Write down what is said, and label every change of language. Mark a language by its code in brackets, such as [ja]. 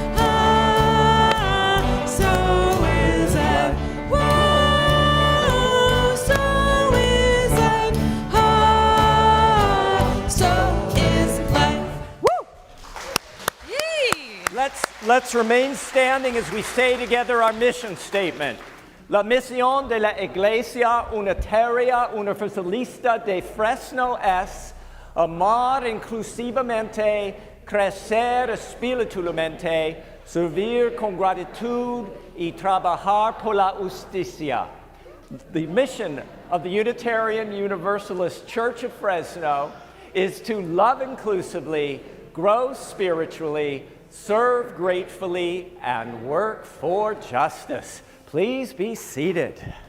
[en] Ah, so is life. Whoa, so is life. Ah, so is life. Woo! Yay! Let's remain standing as we say together our mission statement. [es] La misión de la Iglesia Unitaria Universalista de Fresno es amar inclusivamente, crecer espiritualmente, servir con gratitud y trabajar por la justicia. [en] The mission of the Unitarian Universalist Church of Fresno is to love inclusively, grow spiritually, serve gratefully, and work for justice. Please be seated.